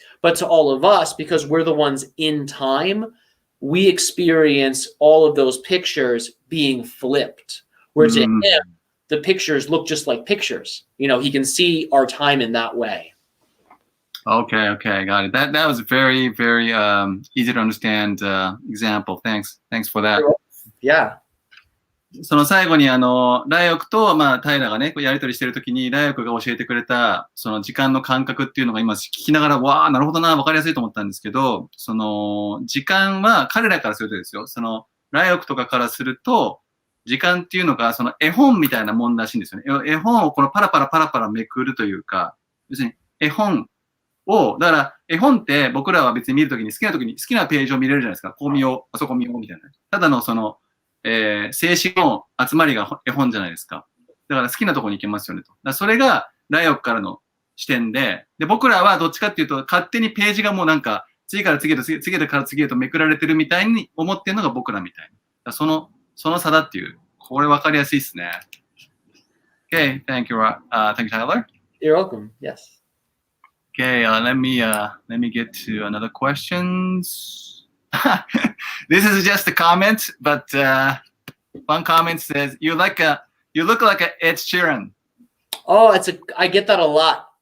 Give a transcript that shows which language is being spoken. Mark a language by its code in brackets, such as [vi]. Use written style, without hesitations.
[en] But to all of us, because we're the ones in time, we experience all of those pictures being flipped. Where to him, the pictures look just like pictures. He can see our time in that way. Okay, got it. That was a very, very easy to understand example. Thanks for that. Yeah. [ja] その最後にライオクと、まあ、タイラーがね、やりとりしてるときに、ライオクが教えてくれた、その時間の感覚っていうのが今聞きながら、わー、なるほどな、わかりやすいと思ったんですけど、その、時間は彼らからするとですよ、その、ライオクとかからすると、時間っていうのが、その絵本みたいなもんらしいんですよね。絵本をこのパラパラめくるというか、要するに絵本を、だから絵本って僕らは別に見るときに好きなときに好きなページを見れるじゃないですか。こう見よう、あそこ見ようみたいな。ただのその、静止の集まりが絵本じゃないですか。だから好きなところに行けますよねと。だからそれがライオクからの視点で、僕らはどっちかっていうと勝手にページがもうなんか次から次へと次へとめくられてるみたいに思ってるのが僕らみたいな。その差だっていう。これ分かりやすいですね。 [en] Okay, thank you, Tyler. You're welcome. Yes. Okay, let me get to another questions. This is just a comment, but one comment says you look like a Ed Sheeran. Oh, I get that a lot.